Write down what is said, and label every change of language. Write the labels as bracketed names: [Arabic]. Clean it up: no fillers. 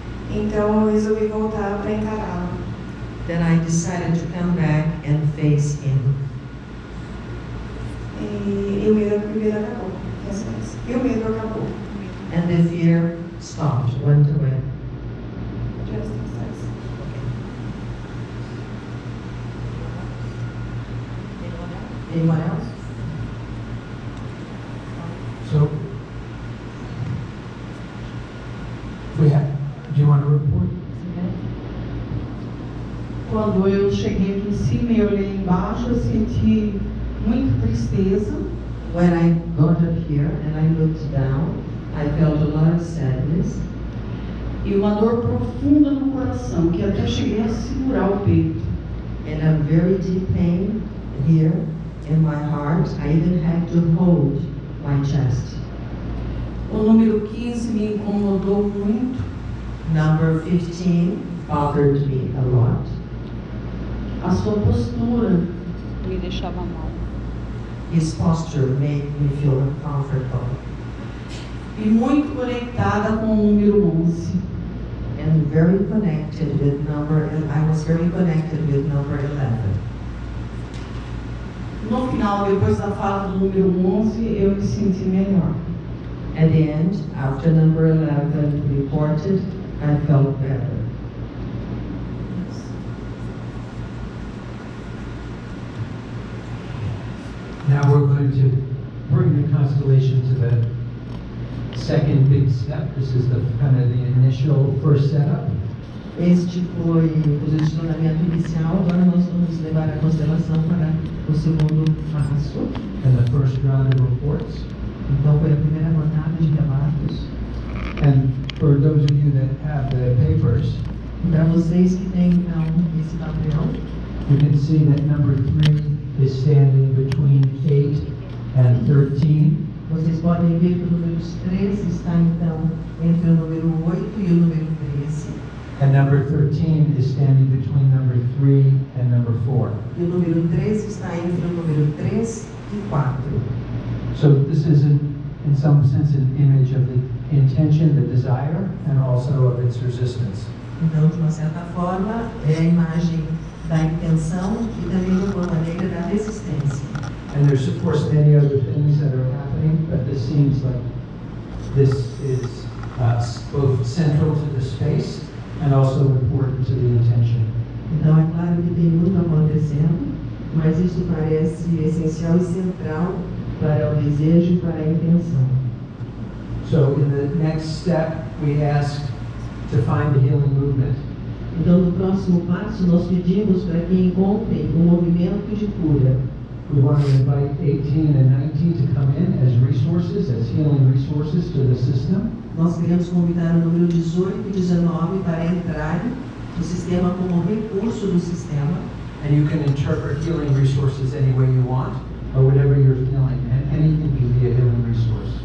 [Portuguese] então eu resolvi voltar para encará-lo. [English] then I decided to come back and face him. [Portuguese] E o medo acabou. E o medo acabou. [English] And the fear stopped, went away. Anyone else? So, we have, do you want to report? [Portuguese] Quando eu cheguei aqui em cima e olhei embaixo, eu senti muita tristeza. [English] When I got up here and I looked down, I felt a lot of sadness. [Portuguese] E uma dor profunda no coração, que até cheguei a segurar o peito. [English] And a very deep pain here in my heart. I even had to hold my chest. [Portuguese] O número 15 me incomodou muito. [English] Number 15 bothered me a lot. [Portuguese] A sua postura me deixava mal. [English] His posture made me feel uncomfortable. [Portuguese] E muito conectada com o número 11. [English] And very connected with number, I was very connected with number 11. [Portuguese] No final, depois da fala do número 11, eu me senti melhor. [English] At the end, after number 11 reported, I felt better. Now we're going to bring the constellation to the second big step. This is the kind of the initial first setup. [Portuguese] Este foi o posicionamento inicial. Agora nós vamos levar a constelação para o segundo passo. [English] And the first round of reports. [Portuguese] Então foi a primeira rodada de relatos. [English] And for those of you that have the papers, [Portuguese] para vocês que têm então esse papel, [English] you can see that number 3 is standing between 8 and 13. [Portuguese] Vocês podem ver que o número 3 está então entre o número 8 e o número 13. [English] And number 13 is standing between number 3 and number 4. [Portuguese] E o número 13 está entre o número 3 e 4. [English] So this is in some sense an image of the intention, the desire, and also of its resistance. [Portuguese] Então, de uma certa forma, é a imagem da intenção e também de uma maneira da resistência. [English] And there's of course many other things that are happening, but this seems like this is both central to the space and also important to the intention. [Portuguese] Então é claro que tem muito acontecendo, mas isso parece essencial e central para o desejo e para a intenção. [English] So in the next step, we ask to find the healing movement. [Portuguese] Então no próximo passo nós pedimos para que encontrem um movimento de cura. [English] We want to invite 18 and 19 to come in as resources, as healing resources to the system. [Portuguese] Nós queremos convidar o número 18 e 19 para entrarem no sistema como recurso do sistema. [English] And you can interpret healing resources any way you want, or whatever you're feeling, and anything can be a healing resource.